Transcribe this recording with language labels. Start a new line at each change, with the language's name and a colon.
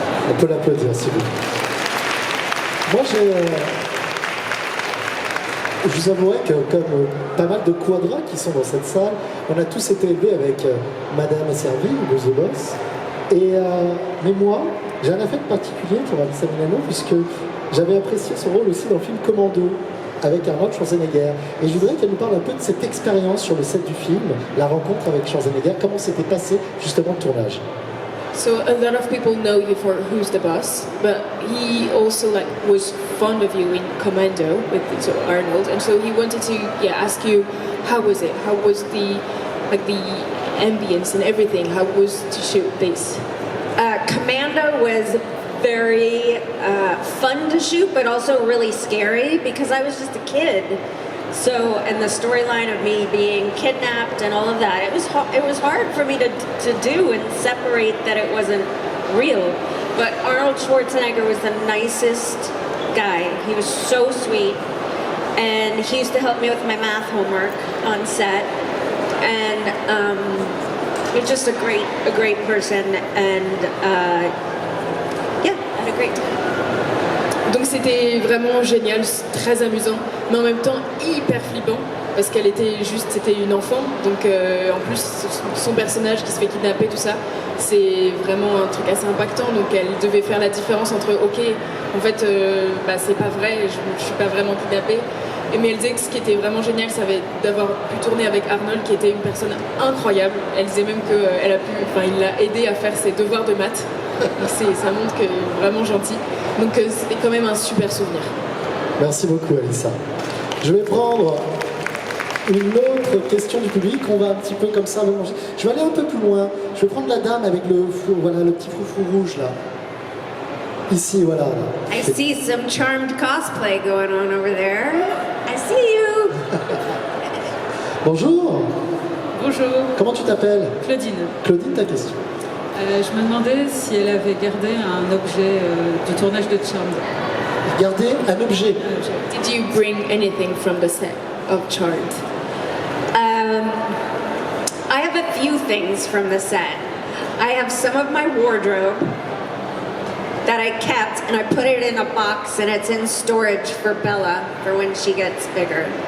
French: On peut l'applaudir, s'il vous plaît. Moi, je vous avouerai que, comme pas mal de quadras qui sont dans cette salle, on a tous été élevés avec Madame Asserville, ou The Boss. Mais moi, j'ai un affect particulier pour Alyssa Milano, puisque j'avais apprécié son rôle aussi dans le film Commando, avec Arnold Schwarzenegger. Et je voudrais qu'elle nous parle un peu de cette expérience sur le set du film, la rencontre avec Schwarzenegger, comment s'était passé justement le tournage.
English: So a lot of people know you for Who's the Boss, but he also was fond of you in Commando with Arnold, and so he wanted to ask you how was it? How was the ambience and everything? How was to shoot this? Commando was very fun to shoot, but also really scary because I was just a kid. So, and the storyline of me being kidnapped and all of that, it was hard for me to do and separate that it wasn't real. But Arnold Schwarzenegger was the nicest guy. He was so sweet, and he used to help me with my math homework on set. And he was just a great person, and yeah, had a great time.
French: Donc c'était vraiment génial, très amusant, mais en même temps hyper flippant, parce qu'elle était juste, c'était une enfant, donc en plus son personnage qui se fait kidnapper, tout ça, c'est vraiment un truc assez impactant, donc elle devait faire la différence entre, ok, en fait, c'est pas vrai, je suis pas vraiment kidnappée, mais elle disait que ce qui était vraiment génial, ça avait d'avoir pu tourner avec Arnold, qui était une personne incroyable. Elle disait même il l'a aidé à faire ses devoirs de maths. Donc ça montre que vraiment gentil. Donc c'était quand même un super souvenir. Merci beaucoup, Alissa. Je vais prendre une autre question du public. On va un petit peu comme ça mélanger. Je vais aller un peu plus loin. Je vais prendre la dame avec le petit froufrou rouge là. Ici, voilà.
English: I see some charmed cosplay going on over there. I see you.
French: Bonjour. Bonjour, Comment tu t'appelles? Claudine. Claudine, ta question. Je me demandais si elle avait gardé un objet du tournage de Charmed. Gardez un objet.
English: Did you bring anything from the set of Charmed? I have a few things from the set. I have some of my wardrobe that I kept, and I put it in a box, and it's in storage for Bella for when she gets bigger.